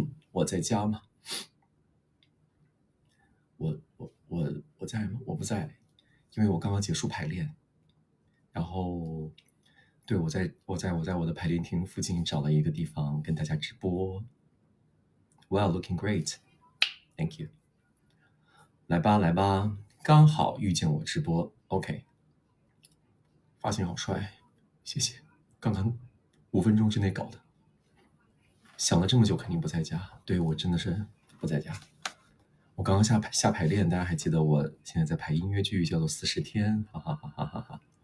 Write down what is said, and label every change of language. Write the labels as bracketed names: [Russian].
[Chinese] 我在家吗？我在吗？我不在，因为我刚刚结束排练，然后对我在我的排练厅附近找了一个地方跟大家直播。 [English] Well, looking great, thank you. [Chinese] 来吧，刚好遇见我直播 ，OK， 发型好帅，谢谢。刚刚5分钟之内搞的，想了这么久，肯定不在家。对，我真的是不在家。我刚刚下排练，大家还记得我现在在排音乐剧，叫做40天，哈哈哈哈哈哈。